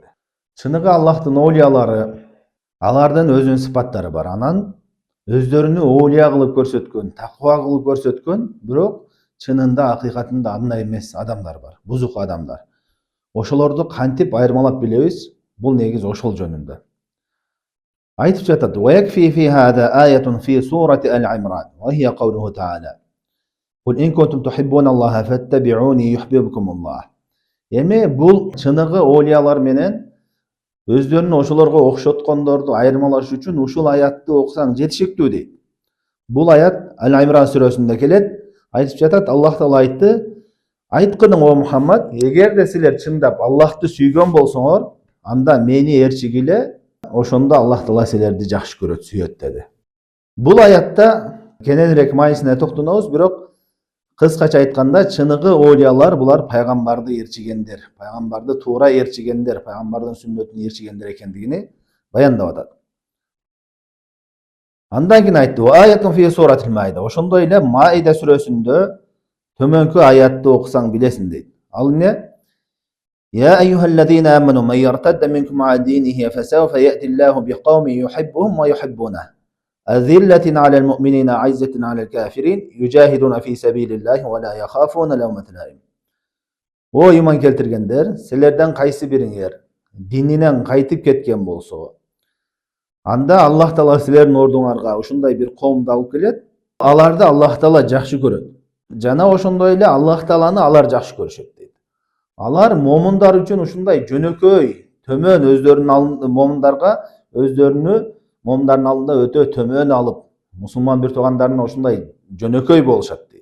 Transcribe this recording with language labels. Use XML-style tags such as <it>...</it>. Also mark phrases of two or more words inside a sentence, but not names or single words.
<ky>Чыныгы Аллахтын олиялары, алардын өзүнүн сыпаттары бар. Анан өздөрүнү олия кылып көрсөткөн, таква кылып көрсөткөн, бирок чынында акыйкатында андай эмес адамдар бар, бузук адамдар. Ошолорду кантип айырмалап билебиз? Бул негиз ошол жөнүндө. Айтып жатат:</ky> <ar>"ويكفي في هذا آية في سورة آل عمران وهي قوله تعالى. قل إن كنتم تحبون الله فاتبعوني يحببكم الله."</ar> <ky>Эми бул чыныгы олиялар менен өздөрүн ошолорго окшоткондорду айырмалаш үчүн ушул аятты окусаң жетишиктүү дейт. Бул аят Ал-Имран сүрөсүндө келет. Айтып жатат, Аллах Таала айтты: "Айткының о Мухаммад, эгерде силер чындап Аллахты сүйгөн болсоңор, анда мени ээрчигиле, ошондо Аллах Таала силерди жакшы көрөт, сүйөт" деди. Бул аятта кененирээк маанисине токтонобуз, бирок кыскача айтканда, чыныгы олиялар булар пайгамбарды ээрчигендер, пайгамбарды туура ээрчигендер, пайгамбардын сүннөтүн ээрчигендер экендигини баяндап атат. Андан кийин айтты:</ky> <ar>"وآية في سورة المائدة."</ar> <ky>Ошондой эле Маида сүрөсүндө төмөнкү аятты окусаң билесиң дейт. Ал эмне?</ky> <ar>"يا أيها الذين آمنوا من يرتد منكم عن دينه فسوف يأتي الله بقوم يحبهم ويحبونه. أذلة على المؤمنين أعزة على الكافرين يجاهدون في سبيل الله ولا يخافون لومة لائم."</ar> <ky>О иман келтиргендер, силерден кайсы бириңер дининен кайтып кеткен болсо, анда Аллах Таала силердин ордуңарга ушундай бир коомду алып келет. Аларды Аллах Таала жакшы көрөт. Жана ошондой эле Аллах Тааланы алар жакшы көрүшөт дейт. Алар момундар үчүн ушундай жөнөкөй, төмөн өздөрүнүн момундарга момундардын алдында өтө төмөн алып, мусулман бир туугандарына ушундай жөнөкөй болушат дейт.</ky>